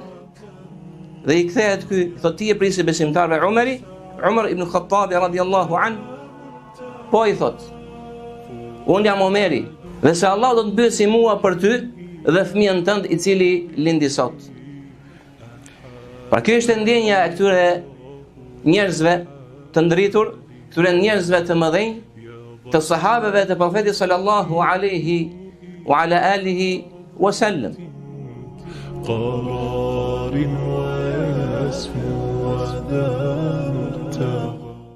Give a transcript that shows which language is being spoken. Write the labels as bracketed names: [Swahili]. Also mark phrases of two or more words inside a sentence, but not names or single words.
[Albanian] Dhe i kthehet ky, thot, ti e prisi besimtarve Umari, Umar ibn Khattabi [Arabic] رضي الله عنه, [Albanian] po i thot, unë jam Omeri, dhe se Allah do të pyesi mua për ty dhe fëmijën tënd i cili lindi sot. Pra kjo është ndjenja e këtyre njerëzve të ndritur, këtyre njerëzve të mëdhenj, të sahabeve të profetit [Arabic] صلى الله عليه وعلى آله وسلم. قرار واسم ودار